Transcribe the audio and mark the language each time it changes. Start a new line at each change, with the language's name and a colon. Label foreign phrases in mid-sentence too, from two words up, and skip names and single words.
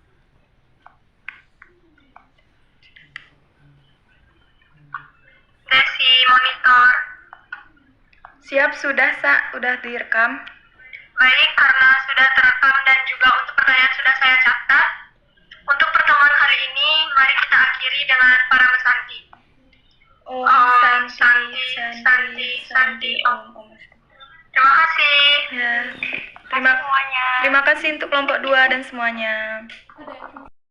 Indonesian: Desi monitor. Siap, sudah, udah direkam. Baik, karena sudah terekam dan juga untuk pertanyaan sudah saya catat. Untuk pertemuan kali ini, mari kita akhiri dengan para mesanti.
Sanskrit: Om Om Santi, Santi, Santi, Santi, Om.
Indonesian: Terima kasih. Ya. Terima kasih semuanya. Terima kasih untuk kelompok 2 dan semuanya.